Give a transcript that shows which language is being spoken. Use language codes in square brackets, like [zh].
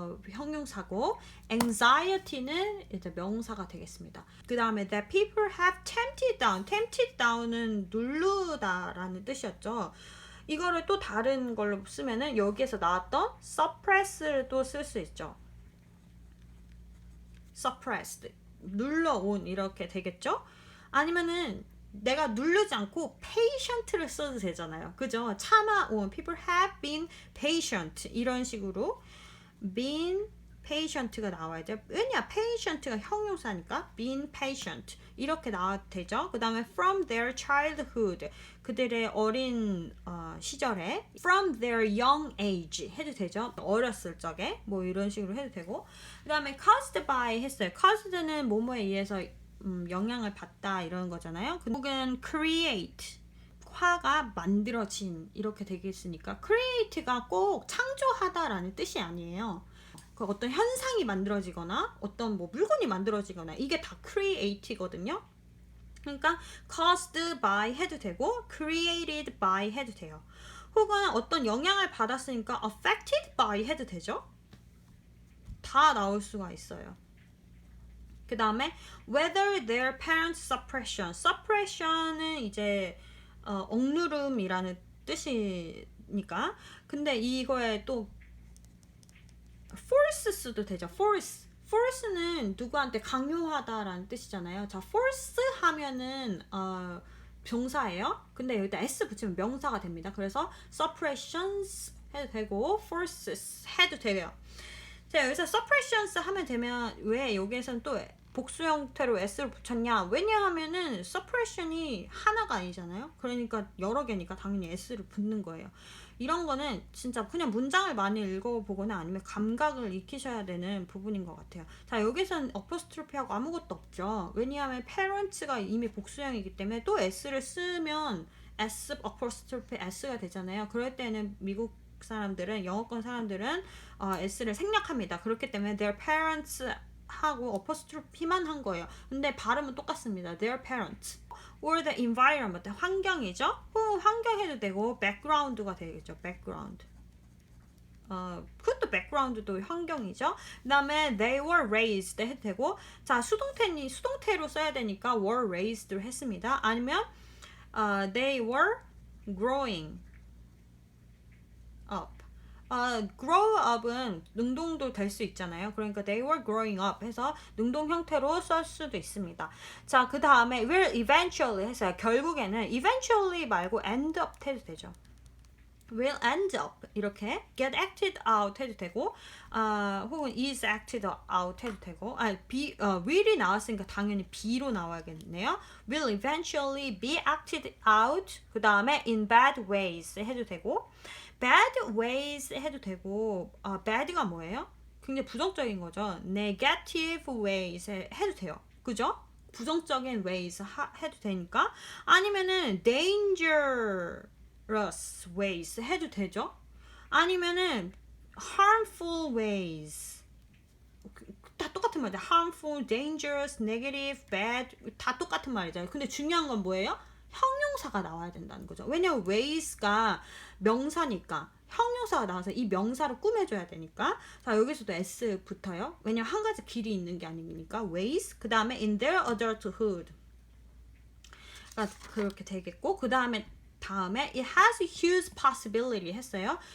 [ko] 형용사고 anxiety는 이제 명사가 되겠습니다. 그 다음에 [en] that people have tempted down. [ko] tempted down은 누르다라는 뜻이었죠. 이거를 또 다른 걸로 쓰면은 여기에서 나왔던 suppress를 또 쓸 수 있죠. suppressed 눌러온 이렇게 되겠죠. 아니면은 내가 누르지 않고 patient를 써도 되잖아요. 그죠? [en] 참아온 people have been patient [ko] 이런 식으로 [en] been patient가 나와야죠. [ko] 왜냐? patient가 형용사니까 been patient 이렇게 나와도 되죠. 그 다음에 [en] from their childhood [ko] 그들의 어린 시절에 [en] from their young age [ko] 해도 되죠. 어렸을 적에 뭐 이런 식으로 해도 되고 그 다음에 caused by 했어요. caused는 뭐뭐에 의해서 영향을 받다 이런 거잖아요. 혹은 create 화가 만들어진 이렇게 되겠으니까 create가 꼭 창조하다라는 뜻이 아니에요. 그 어떤 현상이 만들어지거나 어떤 뭐 물건이 만들어지거나 이게 다 create거든요. 그러니까 caused by 해도 되고 created by 해도 돼요. 혹은 어떤 영향을 받았으니까 affected by 해도 되죠. 다 나올 수가 있어요. 그 다음에 [en] whether their parents suppression. [ko] suppression은 이제 억누름이라는 뜻이니까 근데 이거에 또 force도 되죠. force는 누구한테 강요하다라는 뜻이잖아요. 자, force 하면은 병사예요. 근데 여기다 s 붙이면 명사가 됩니다. 그래서 suppressions 해도 되고 forces 해도 돼요. 자, 여기서 suppressions 하면 되면 왜 여기에서는 또 복수 형태로 s를 붙였냐? 왜냐하면은 suppression이 하나가 아니잖아요. 그러니까 여러 개니까 당연히 s를 붙는 거예요. 이런 거는 진짜 그냥 문장을 많이 읽어보거나 아니면 감각을 익히셔야 되는 부분인 것 같아요. 자, 여기서는 어퍼스트로피하고 아무것도 없죠. 왜냐하면 parents가 이미 복수형이기 때문에 또 s를 쓰면 s 어퍼스트로피 s가 되잖아요. 그럴 때는 미국 사람들은 영어권 사람들은 s를 생략합니다. 그렇기 때문에 their parents 하고 어퍼스트로피만 한 거예요. 근데 발음은 똑같습니다. [en] their parents or the environment [ko] 환경이죠. 환경 해도 되고 background가 되겠죠. background. 그것도 background도 환경이죠. 그 다음에 they were raised 해도 되고 자 수동태로 써야 되니까 were raised를 했습니다. [en] 아니면 they were growing up. [ko] grow up은 능동도 될 수 있잖아요. 그러니까 [en] they were growing up [ko] 해서 능동 형태로 쓸 수도 있습니다. 자, 그 다음에 will eventually 해서 결국에는 eventually 말고 end up 해도 되죠. will end up 이렇게 [en] get acted out [ko] 해도 되고 혹은 [en] is acted out [ko] 해도 되고 will이 나왔으니까 당연히 be로 나와야겠네요. [en] will eventually be acted out [ko] 그 다음에 [en] in bad ways 해도 되고 bad ways 해도 되고 [ko] bad가 뭐예요? 굉장히 부정적인 거죠. negative ways 해도 돼요. 그죠? 부정적인 ways 해도 되니까 아니면은 dangerous ways 해도 되죠. 아니면은 harmful ways 다 똑같은 말이죠. harmful, dangerous, negative, bad 다 똑같은 말이잖아요. 근데 중요한 건 뭐예요? 형용사가 나와야 된다는 거죠. 왜냐면 ways가 명사니까 형용사가 나와서 이 명사를 꾸며줘야 되니까 자 여기서도 s 붙어요. 왜냐면 한 가지 길이 있는 게 아니니까 ways 그 다음에 in their adulthood 그렇게 되겠고 그 다음에 [en] it has a huge possibility [ko] 했어요.